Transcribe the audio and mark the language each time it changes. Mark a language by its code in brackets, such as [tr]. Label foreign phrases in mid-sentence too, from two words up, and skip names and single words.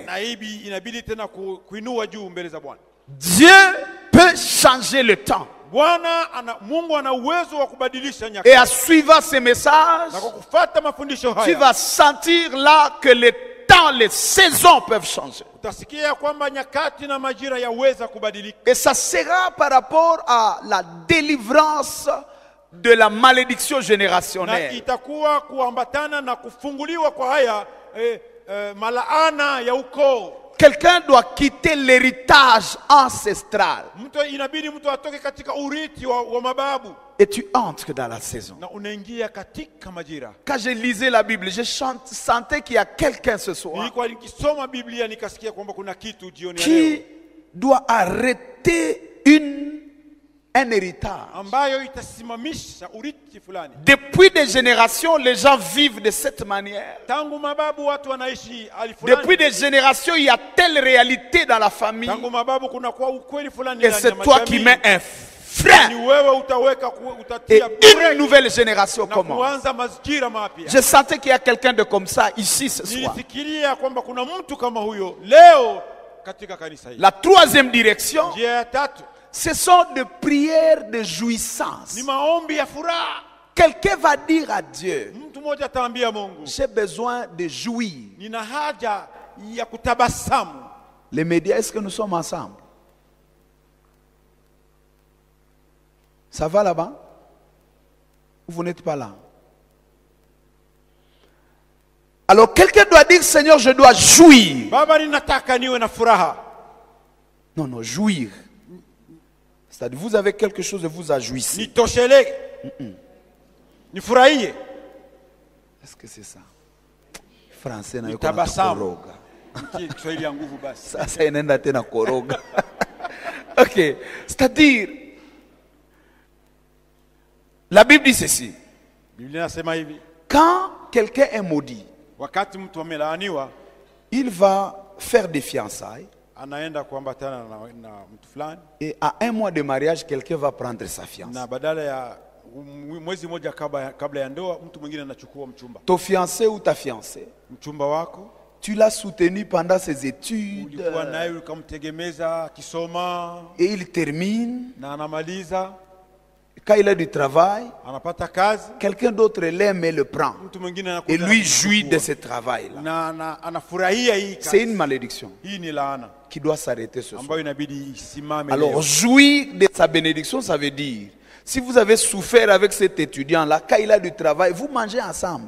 [sw] Na hii inabidi tena kuinua juu mbele za Bwana. [fr] Dieu peut changer le temps. [sw] Mungu ana uwezo wa kubadilisha [fr] Et [sw] nyakati. [fr] à suivre ces messages, [sw] Na kwa kufuata mafundisho [fr] tu [sw] haya [fr] vas sentir là que les temps, les saisons peuvent changer. [sw] utasikia kwamba nyakati na majira yaweza kubadilika. [fr] Et ça sera par rapport à la délivrance de la malédiction [sw] Na [fr] générationnelle. [sw] itakuwa kuambatana na kufunguliwa kwa haya malaana ya ukoo. [fr] Quelqu'un doit quitter l'héritage ancestral. [sw] Inabidi mtu atoke katika urithi wa mababu. [fr] Et tu entres dans la saison. [sw] Na unaingia katika majira. [fr] Quand je lisais la Bible, je sentais qu'il y a quelqu'un ce soir [sw] Nilikuwa nikisoma Biblia nikasikia kwamba kuna kitu jioni ya leo [fr] qui doit arrêter un héritage. [sw] ambayo itasimamisha urithi fulani. [fr] Depuis des générations, les gens vivent de cette manière. [sw] Tangu mababu watu wanaishi hali fulani. [fr] Depuis des générations, il y a telle réalité dans la famille. [sw] Tangu mababu kuna kwa ukweli fulani [fr] Et [sw] ndani [fr] c'est [sw] ya [fr] toi qui [sw] majamii. [fr] mets un [sw] Ni [fr] frein. [sw] wewe utaweka [fr] Et [sw] utatia [fr] une nouvelle génération [sw] na [fr] commence. [sw] kuanza majira mapya. [fr] Je sentais qu'il y a quelqu'un de comme ça ici ce soir. [sw] Nilifikiria kwamba kuna mtu kama huyo leo katika kanisa hili. [fr] La troisième direction, [sw] Njia ya tatu [fr] ce sont des prières de jouissance. [sw] ni maombi ya furaha. [fr] Quelqu'un va dire à Dieu, [sw] Mtu mmoja ataambia Mungu, [fr] j'ai besoin de jouir. [sw] nina haja ya kutabasamu. [fr] Les médias, est-ce que nous sommes ensemble? Ça va là-bas? Ou vous n'êtes pas là? Alors quelqu'un doit dire, Seigneur, je dois jouir. [sw] Baba, ninataka niwe na furaha. [fr] Non, non, jouir. C'est-à-dire, vous avez quelque chose et vous ajouissez. [sw] Nitosheleke. Nifurahie. [fr] Est-ce que c'est ça? Français na [sw] Nitabasamu. koroga. Kiswahili ya nguvu basi. Sasa inaenda tena koroga. Ok. [fr] C'est-à-dire, la Bible dit ceci. [sw] Biblia inasema hivi, [fr] Quand quelqu'un est maudit, [sw] wakati mtu amelaaniwa [fr] il va faire des fiançailles. [sw] anaenda kuambatana na mtu fulani, [fr] Et à 1 mois de mariage, quelqu'un va prendre sa fiancée. [sw] na badala ya mwezi mmoja kabla ya ndoa mtu mwingine anachukua mchumba. [fr] Ton fiancé ou ta fiancée, [sw] Mchumba wako [fr] tu l'as soutenu pendant ses études [sw] ulikuwa naye ukamtegemeza kisoma [fr] et il termine. [sw] na anamaliza, [fr] Quand il a du travail, [sw] anapata kazi, [fr] quelqu'un d'autre l'aime et le prend. [sw] mtu mwingine [fr] Et [sw] anakuja [fr] lui [sw] na [fr] jouit [sw] kumchukua. [fr] de ce travail-là. [sw] na anafurahia hii [fr] C'est [sw] kazi. [fr] une malédiction [sw] Hii ni laana [fr] qui doit s'arrêter ce soir. [sw] ambayo inabidi isimame [fr] Alors, [sw] leo. [fr] jouir de sa bénédiction, ça veut dire, si vous avez souffert avec cet étudiant-là, quand il a du travail, vous mangez ensemble.